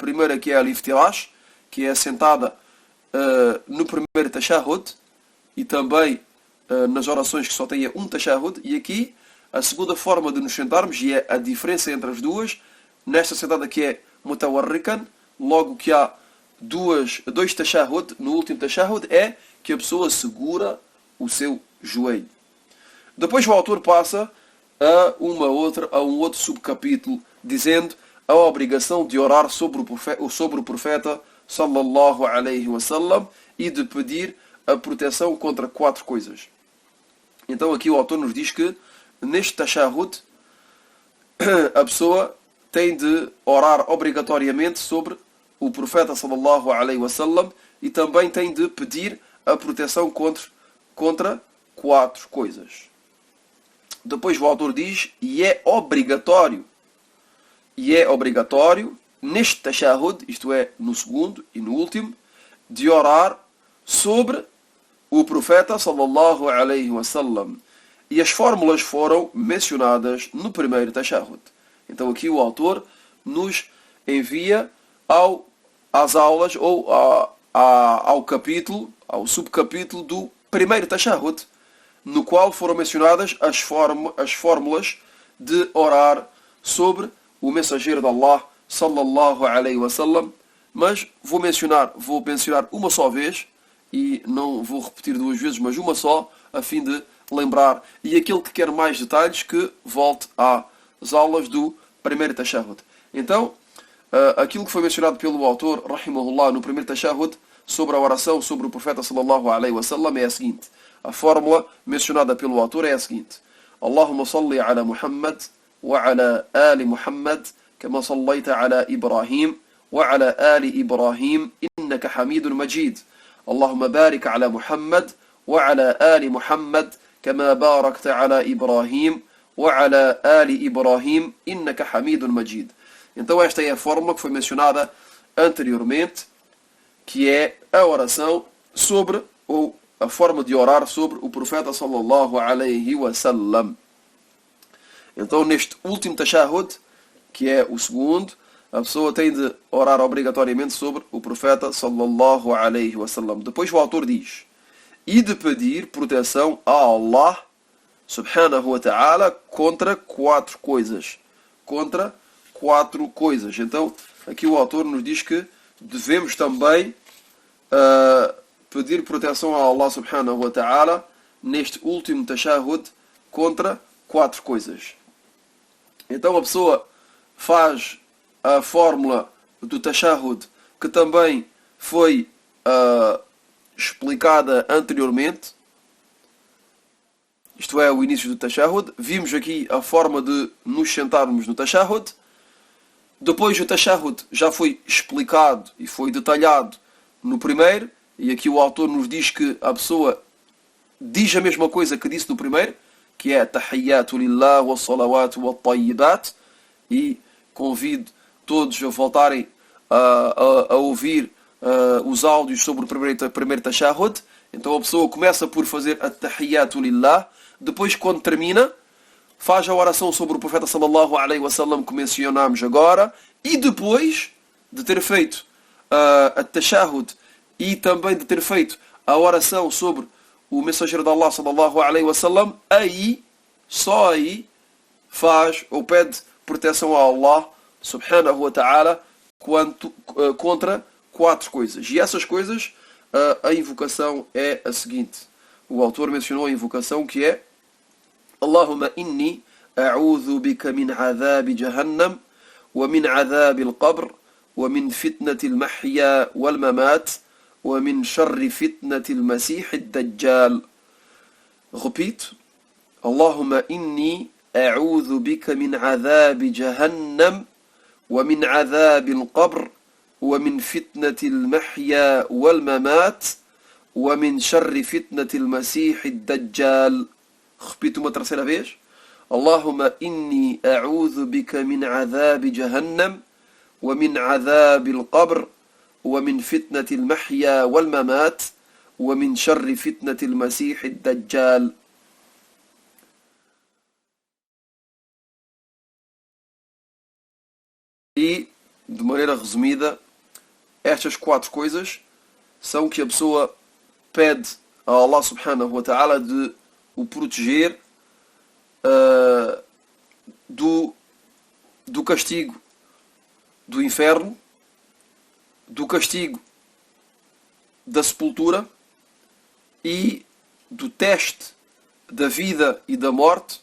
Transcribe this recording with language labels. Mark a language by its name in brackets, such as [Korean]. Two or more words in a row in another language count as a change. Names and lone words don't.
[Portuguese] primeira, que é a liftirash, que é a sentada no primeiro tashahhud, e também nas orações que só tenha um tashahhud, e aqui a segunda forma de nos sentarmos, e é a diferença entre as duas, nesta sentada que é mutawarrikan, logo que há dois tashahhud, no último tashahhud, é que a pessoa segura o seu joelho. Depois o autor passa a um outro subcapítulo, dizendo a obrigação de orar sobre o profeta [Arabic] صلى الله عليه وسلم [Portuguese] e de pedir a proteção contra 4 coisas. Então aqui o autor nos diz que neste tashahhud a pessoa tem de orar obrigatoriamente sobre o profeta [Arabic] صلى الله عليه وسلم [Portuguese] e também tem de pedir a proteção contra 4 coisas. Depois o autor diz, e é obrigatório neste tashahhud, isto é, no segundo e no último, de orar sobre o profeta [Arabic] صلى الله عليه وسلم. [Portuguese] E as fórmulas foram mencionadas no primeiro tashahhud. Então aqui o autor nos envia às aulas ou ao capítulo, ao subcapítulo do primeiro tashahhud, no qual foram mencionadas as fórmulas de orar sobre o mensageiro de Allah [Arabic] صلى الله عليه وسلم, [Portuguese] mas vou mencionar uma só vez e não vou repetir 2 vezes, mas uma só, a fim de lembrar. E aquele que quer mais detalhes, que volte às aulas do primeiro tashahhud. Então, aquilo que foi mencionado pelo autor, rahimahullah, no primeiro tashahhud, sobre a oração sobre o profeta [Arabic] صلى الله عليه وسلم [Portuguese] é a seguinte. A fórmula mencionada pelo autor é a seguinte. [Arabic] اللهم صل على محمد وعلى آل محمد كما صليت على إبراهيم وعلى آل إبراهيم إنك حميد مجيد. اللهم بارك على محمد وعلى آل محمد كما باركت على إبراهيم وعلى آل إبراهيم إنك حميد مجيد. [Portuguese] Então esta é a fórmula que foi mencionada anteriormente, que é a oração sobre, ou a forma de orar sobre o profeta [Arabic] صلى الله عليه وسلم. [Portuguese] Então neste último tashahhud, que é o segundo, a pessoa tem de orar obrigatoriamente sobre o profeta [Arabic] صلى الله عليه وسلم. [Portuguese] Depois o autor diz, e de pedir proteção a Allah [Arabic] سبحانه وتعالى [Portuguese] contra 4 coisas. Contra 4 coisas. Então aqui o autor nos diz que devemos também pedir proteção a Allah [Arabic] سبحانه وتعالى [Portuguese] neste último tashahhud contra 4 coisas. Então a pessoa faz a fórmula do tashahhud, que também foi explicada anteriormente, isto é, o início do tashahhud. Vimos aqui a forma de nos sentarmos no tashahhud. Depois o tashahhud já foi explicado e foi detalhado no primeiro, e aqui o autor nos diz que a pessoa diz a mesma coisa que disse no primeiro, que é [Arabic] التحيات لله والصلوات والطيبات, [Portuguese] e convido todos a voltarem a ouvir os áudios sobre o primeiro tashahhud. Então a pessoa começa por fazer a [Arabic] التحيات لله, [Portuguese] depois quando termina, faz a oração sobre o profeta [Arabic] صلى الله عليه وسلم [Portuguese] que mencionámos agora, e depois de ter feito a tashahhud e também de ter feito a oração sobre o mensageiro de Allah [Arabic] صلى الله عليه وسلم, [Portuguese] aí, só aí, faz ou pede proteção a Allah [Arabic] سبحانه وتعالى [Portuguese] contra 4 coisas. E essas coisas, a invocação é a seguinte. O autor mencionou a invocação que é [Arabic] اللهم إني أعوذ بك من عذاب جهنم ومن عذاب القبر ومن فتنة المحيا والممات ومن شر فتنة المسيح الدجال. [Portuguese] Repito. [Arabic] اللهم إني أعوذ بك من عذاب جهنم ومن عذاب القبر ومن فتنة المحيا والممات ومن شر فتنة المسيح الدجال. [Portuguese] Repito uma terceira vez. [Arabic] اللهم إني أعوذ بك من عذاب جهنم ومن عذاب القبر ومن فتنة المحيا والممات ومن شر فتنة المسيح الدجال. [Portuguese] E, de maneira resumida, estas 4 coisas são que a pessoa pede a Allah [Arabic] سبحانه وتعالى [Portuguese] de o proteger do castigo do inferno, do castigo da sepultura e do teste da vida e da morte.